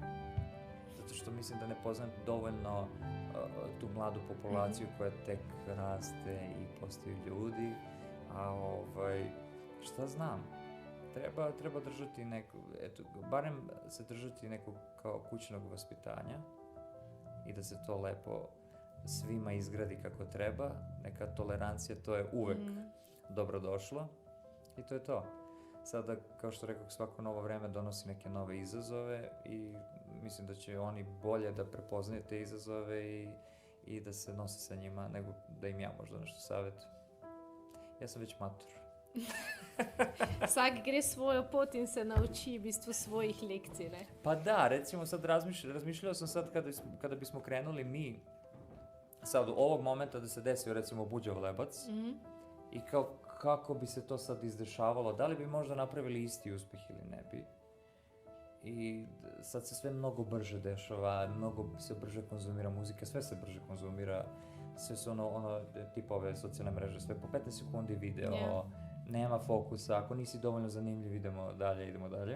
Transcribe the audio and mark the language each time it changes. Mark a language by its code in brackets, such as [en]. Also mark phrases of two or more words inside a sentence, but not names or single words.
[sr] Zato što mislim da ne poznam dovoljno tu mladu populaciju koja tek raste i postaju ljudi, a šta znam, treba držati barem se držati nekog kao kućnog vaspitanja i da se to lepo svima izgradi kako treba, neka tolerancija, to je uvek dobrodošlo i to je to. Sada, kao što rekao, svako novo vreme donosi neke nove izazove i mislim da će oni bolje da prepoznaju te izazove i da se nose sa njima, nego da im ja možda nešto savjetujem. Ja sam već matur. [sl] Vsak gre svojo pot in se nauči v bistvu svojih lekcij, ne? [sr] Pa da, recimo sad razmišljao sam sad kada bismo krenuli mi sad u ovog momenta da se desio recimo Buđav Lebac i kako bi se to sad izdešavalo, da li bi možda napravili isti uspeh ili ne bi. I sad se sve mnogo brže dešava, mnogo se brže konzumira muzika, sve se brže konzumira, sve su tipa ove socijalne mreže, sve po 15 sekundi video, nema fokusa, ako nisi dovoljno zanimljiv idemo dalje.